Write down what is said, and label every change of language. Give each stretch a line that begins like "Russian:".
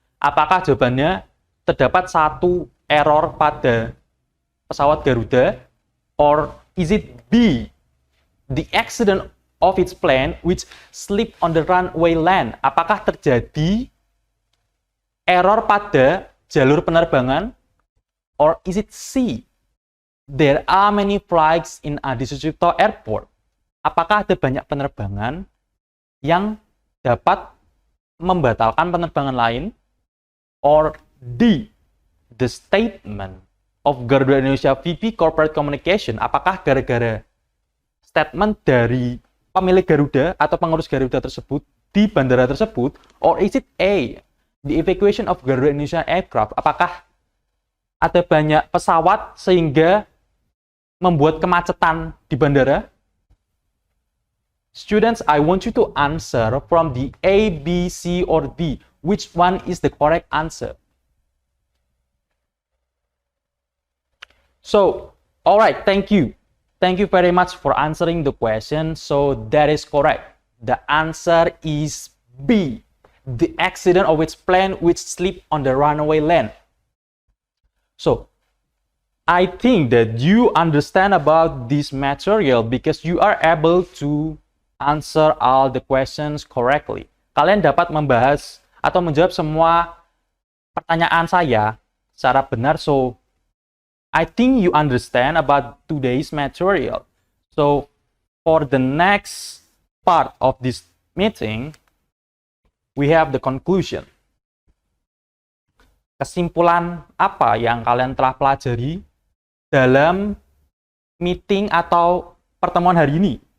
Indonesian: Apakah jawabannya terdapat satu error pada pesawat Garuda?
English: Or is it B, the accident of its plane which slipped on the runway land?
Indonesian: Apakah terjadi error pada jalur penerbangan?
English: Or is it C, there are many flights in Adi Sucipto Airport?
Indonesian: Apakah ada banyak penerbangan yang dapat membatalkan penerbangan lain?
English: Or D, the statement of Garuda Indonesia VP Corporate Communication,
Indonesian: apakah gara-gara statement dari pemilik Garuda atau pengurus Garuda tersebut di bandara tersebut?
English: Or is it A, the evacuation of Garuda Indonesia aircraft?
Indonesian: Apakah ada banyak pesawat sehingga membuat kemacetan di bandara?
English: Students, I want you to answer from the A, B, C, or D. Which one is the correct answer? So, all right, thank you. Thank you very much for answering the question. So, that is correct. The answer is B. The accident of its plane which slipped on the runaway lane. So, I think that you understand about this material because you are able to answer all the questions correctly.
Indonesian: Kalian dapat membahas atau menjawab semua pertanyaan saya secara benar.
English: So, I think you understand about today's material. So, for the next part of this meeting, we have the conclusion.
Indonesian: Kesimpulan apa yang kalian telah pelajari dalam meeting atau pertemuan hari ini?